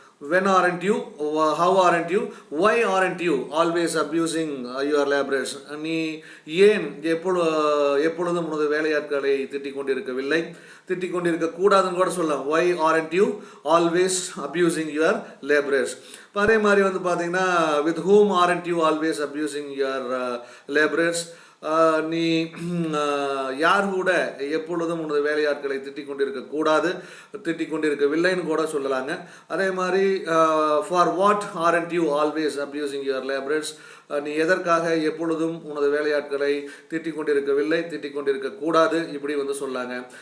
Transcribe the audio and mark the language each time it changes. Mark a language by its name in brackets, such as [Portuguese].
[English] when aren't you, how aren't you, why aren't you always abusing your laborers. [Tamil] நீ ஏன் எப்பொழுதும் உனது வேலையாட்களை திட்டிக் கொண்டிருக்கவில்லை, திட்டிக் கொண்டிருக்க கூடாதுன்னு கூட சொல்லலாம். [English] why aren't you always abusing your laborers. [Tamil] அதே மாதிரி வந்து பார்த்தீங்கன்னா [English] with whom aren't you always abusing your laborers. [Tamil] நீ யார் கூட எப்பொழுதும் உனது வேலையாட்களை திட்டிக் கொண்டிருக்க கூடாது, திட்டிக் கொண்டிருக்கவில்லைன்னு கூட சொல்லலாங்க. அதே மாதிரி [English] For what aren't you always abusing your labourers. [Tamil] நீ எதற்காக எப்பொழுதும் உனது வேலையாட்களை திட்டிக் கொண்டிருக்கவில்லை, திட்டிக் கொண்டிருக்க கூடாது, இப்படி வந்து சொல்லாங்க.